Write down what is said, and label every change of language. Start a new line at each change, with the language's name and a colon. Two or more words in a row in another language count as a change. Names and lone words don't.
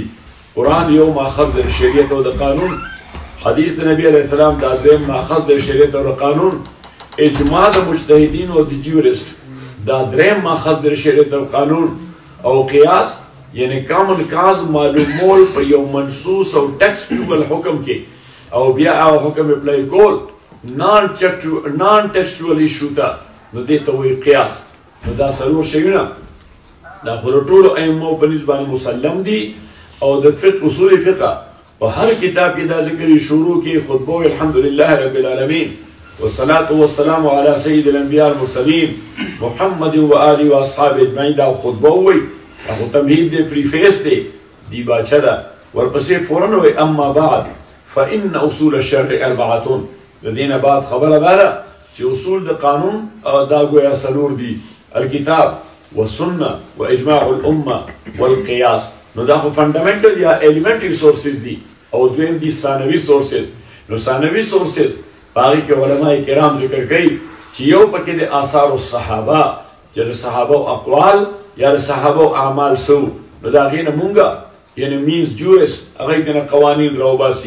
Pashto: قرآن یو ماخذ د شریعت او د قانون، حدیث د نبی
Arabic: علیہ السلام
Pashto: دا دویم ماخذ د شریعت او د قانون، اجماع د مجتهدین او د جیورسټ دا دریم ماخذ د شریعت او قانون، او قیاس یعنی
English: common cause
Pashto: معلومول په یو منصوص او ټیکسچوال حکم کې او بیا هغه حکم اپلای کول
English: non textual issue
Pashto: ته، نو دې ته وایي قیاس. نو دا څلور شیونه دا خو د ټولو ائمو په نسبت باندې مسلم دي. او د فقه اصول فقه په هر کتاب کې دا ذکر شروع کې خطبه
Arabic: الحمدلله رب العالمین والصلاة والسلام على سید الانبیاء المرسلین محمد و آله و اصحاب اجمعین.
Pashto: دا خطبه وي، هغه تمهید دی، پریفیس دی، دی باچه ده. ورپسې فوراً وایي
Arabic: اما بعد فإن اصول الشرع اربعة.
Pashto: د دې نه بعد خبره دا ده چې اصول د قانون دا ګویا څلور دي:
Arabic: الکتاب والسنه واجماع الامه والقیاس.
Pashto: نو دا خو فنډامنټل یا
English: elementary sources
Pashto: دي. او دویم دي ثانوي سورسز. نو ثانوي سورسز هغې کې علماء کرام ذکر کوي چې یو پکې د
Arabic: آثار الصحابه
Pashto: چې د صحابه اقوال یا د صحابه اعمال سو، نو د هغې نه مونږ یعنې مینز جورس هغې ته نه قوانین راوباسي.